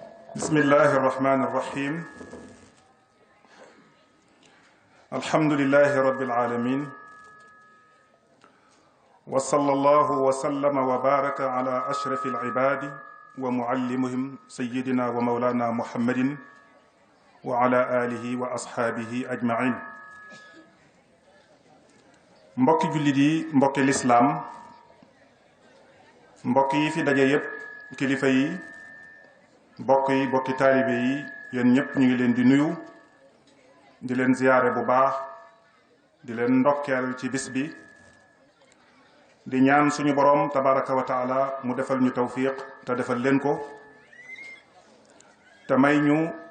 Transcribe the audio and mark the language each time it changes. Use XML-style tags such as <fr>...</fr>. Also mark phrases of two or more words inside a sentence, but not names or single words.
<ar>بسم الله الرحمن الرحيم الحمد لله رب العالمين وصلى الله وسلم وبارك على أشرف العباد ومعلمهم سيدنا ومولانا محمد وعلى آله وأصحابه أجمعين</ar> <wo>mbokki jullit yi mbokki lislaam mbokk yi fi daje yépp kilifa yi bokki taalibe yi yéen ñépp ñu ngi leen di nuyu di leen ziyaare bu baax di leen ndokkeel ci bis bi di ñaan suñu boroom</wo> <ar>تبارك وتعالى</ar> <wo>mu defal ñu tawfiq te defal leen ko te may ñu</wo>